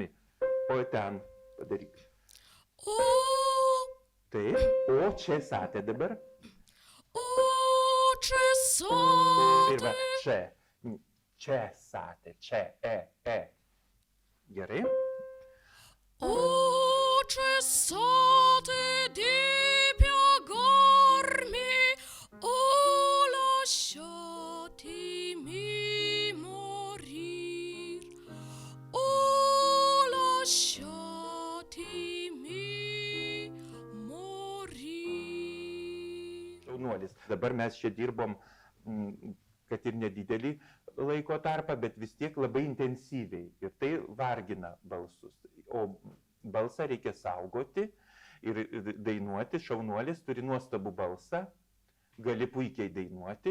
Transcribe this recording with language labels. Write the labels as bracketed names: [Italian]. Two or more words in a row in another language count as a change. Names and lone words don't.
[Lithuanian] O ten padaryk. Taip, o čia satė dabar. Ir va, čia. Čia satė, čia, Gerai? [Italian] O cessate di piegarmi, o lasciatemi morir, o lasciatemi morir. [Lithuanian] Šaunuolis. Dabar mes čia dirbom, kad ir nedidelį laiko tarpą, bet vis tiek labai intensyviai. Ir tai vargina balsus. O balsą reikia saugoti ir dainuoti. Šaunuolis turi nuostabų balsą, gali puikiai dainuoti.